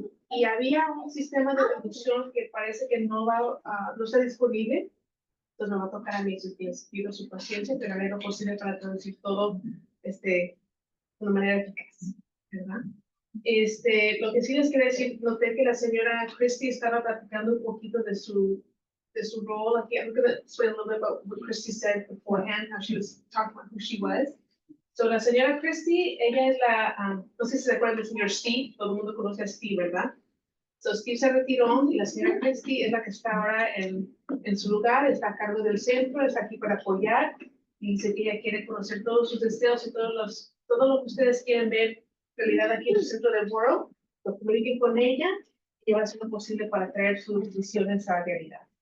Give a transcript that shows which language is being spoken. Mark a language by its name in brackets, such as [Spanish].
[Spanish] Y había un sistema de traducción que parece que no está disponible. Entonces me va a tocar a mí, pido su paciencia, pero haré lo posible para traducir todo de una manera eficaz, ¿verdad? Lo que sí les quería decir, noté que la señora Christie estaba platicando un poquito de su rol aquí. [English] I'm going to explain a little bit about what Christie said beforehand, how she was talking about who she was. [Spanish] So la señora Christie, ella es no sé si se acuerdan del señor Steve, todo el mundo conoce a Steve, ¿verdad? So Steve se retiró y la señora Christie es la que está ahora en su lugar, está a cargo del centro, está aquí para apoyar y dice que ella quiere conocer todos sus deseos y todo lo que ustedes quieren ver realidad aquí en el centro del World, lo comuniquen con ella y va a hacer lo posible para traer sus visiones a la realidad.